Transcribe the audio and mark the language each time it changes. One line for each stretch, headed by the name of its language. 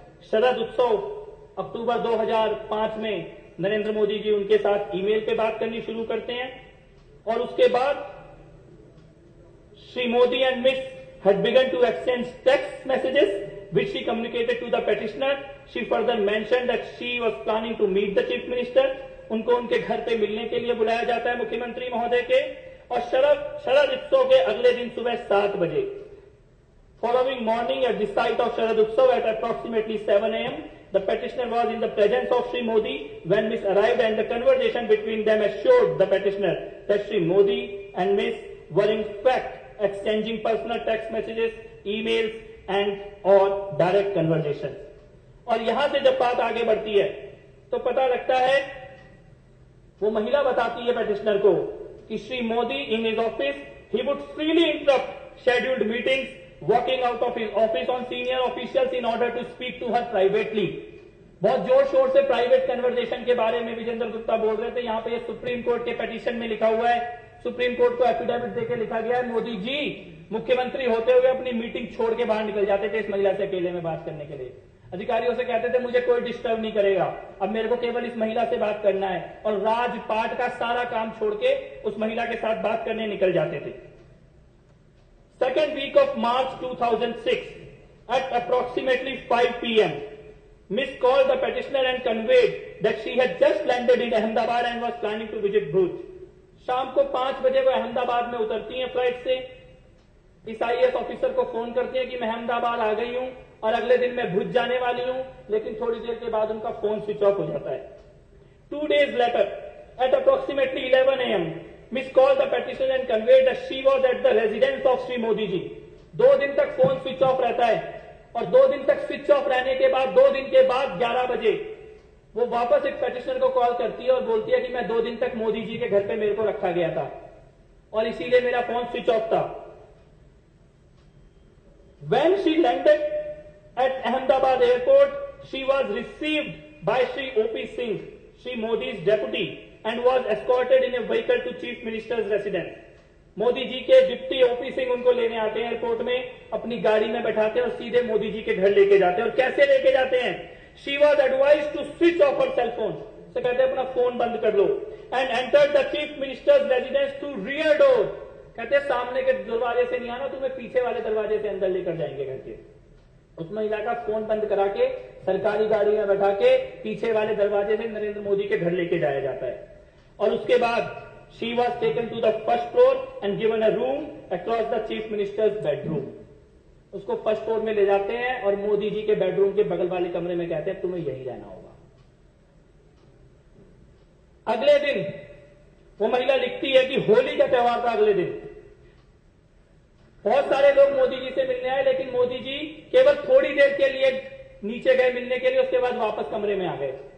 Hindi: शरद उत्सव अक्टूबर 2005 में नरेंद्र मोदी जी उनके साथ ईमेल पे बात करनी शुरू करते हैं और उसके बाद Shri Modi and miss
English: had begun to exchange text messages which she communicated to the petitioner. She further mentioned that she was planning to meet the chief minister.
Hindi: उनको उनके घर पे मिलने के लिए बुलाया जाता है मुख्यमंत्री महोदय के। और शरद उत्सव के अगले दिन सुबह 7 बजे,
English: following morning at the site of Sharad Utsav at approximately 7 a.m. the petitioner was in the presence of Shri Modi when Miss arrived, and the conversation between them assured the petitioner that Shri Modi and Miss were in fact exchanging personal text messages, emails and or direct conversations.
Hindi: और यहां से जब बात आगे बढ़ती है तो पता लगता है, वो महिला बताती है पेटिशनर को कि
English: Shri Modi in his office he would freely interrupt scheduled meetings, walking out of his office on senior officials in order to speak to her privately.
Hindi: बहुत जोर शोर से प्राइवेट कन्वर्सेशन के बारे में विजेंद्र गुप्ता बोल रहे थे। यहां पे सुप्रीम कोर्ट के पिटीशन में लिखा हुआ है, सुप्रीम कोर्ट को एफिडेविट देकर लिखा गया है, मोदी जी मुख्यमंत्री होते हुए अपनी मीटिंग छोड़ के बाहर निकल जाते थे इस महिला से अकेले में बात करने के लिए। अधिकारियों से कहते थे मुझे कोई डिस्टर्ब नहीं करेगा, अब मेरे को केवल इस महिला से बात करना है, और राजपाट का सारा काम छोड़ के उस महिला के साथ बात करने निकल जाते थे।
English: Second week of March 2006 at approximately 5 p.m. Miss called the petitioner and conveyed that she had just landed in Ahmedabad and was planning to visit Bhuj.
Hindi: शाम को 5 बजे वो अहमदाबाद में उतरती हैं फ्लाइट से। इस आईएएस ऑफिसर को फोन करती है कि मैं अहमदाबाद आ गई हूं और अगले दिन मैं भुज जाने वाली हूं, लेकिन थोड़ी देर के बाद उनका फोन स्विच ऑफ हो जाता है।
English: 2 days later at approximately 11 a.m. Miss called the petitioner and conveyed that she was at the residence of Shri Modi ji.
Hindi: 2 दिन तक फोन स्विच ऑफ रहता है और 2 दिन तक स्विच ऑफ रहने के बाद 2 दिन के बाद 11 बजे वो वापस एक पेटिशनर को कॉल करती है और बोलती है कि मैं 2 दिन तक मोदी जी के घर पे मेरे को रखा गया था और इसीलिए मेरा फोन स्विच ऑफ था।
English: When she landed at Ahmedabad airport, she was received by Shri O.P. Singh, Shri Modi's deputy, and was escorted in a vehicle to Chief Minister's residence.
Hindi: Modi ji के डिप्टी ओपी सिंह उनको लेने आते हैं airport में, अपनी गाड़ी में बैठाते हैं और सीधे मोदी जी के घर लेके जाते हैं। और कैसे लेके जाते हैं?
English: She was advised to switch off her cell phone.
Hindi: से कहते हैं अपना फोन बंद कर लो।
English: And entered the Chief Minister's residence through rear door.
Hindi: कहते हैं सामने के दरवाजे से नहीं आना, तुम्हें पीछे वाले दरवाजे से अंदर लेकर जाएंगे घर के। उस महिला का फोन बंद करा के सरकारी गाड़ी में बैठा के पीछे वाले दरवाजे से नरेंद्र मोदी के घर लेके जाया जाता है। और उसके बाद
English: she was taken to the first floor and given a room across the chief minister's bedroom.
Hindi: उसको फर्स्ट फ्लोर में ले जाते हैं और मोदी जी के बेडरूम के बगल वाले कमरे में कहते हैं तुम्हें यही रहना होगा। अगले दिन वो महिला लिखती है कि होली का त्योहार था। अगले दिन बहुत सारे लोग मोदी जी से मिलने आए, लेकिन मोदी जी केवल थोड़ी देर के लिए नीचे गए मिलने के लिए, उसके बाद वापस कमरे में आ गए।